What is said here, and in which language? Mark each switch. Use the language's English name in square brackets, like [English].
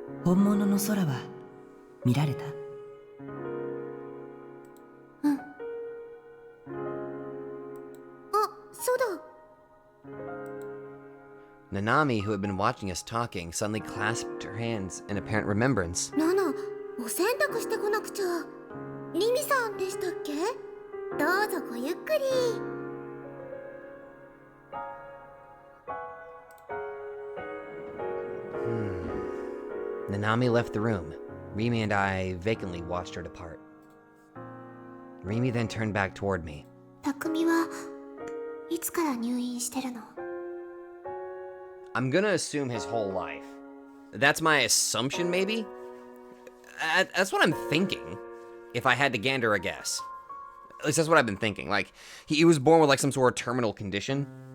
[Japanese] 本物の空は見られた？うん。あ、そうだ。 [English] Nanami, who had been watching us talking, suddenly clasped her hands in apparent remembrance. [Japanese] ナナ、お洗濯してこなくちゃ。リミさんでしたっけ？どうぞごゆっくり。 [English] Nanami left the room. Rimi and I vacantly watched her depart. Rimi then turned back toward me. [Japanese] 匠はいつから入院してるの？ [English] I'm gonna assume his whole life. That's my assumption, maybe? That's what I'm thinking, if I had to gander a guess. At least that's what I've been thinking. Like, he was born with like some sort of terminal condition.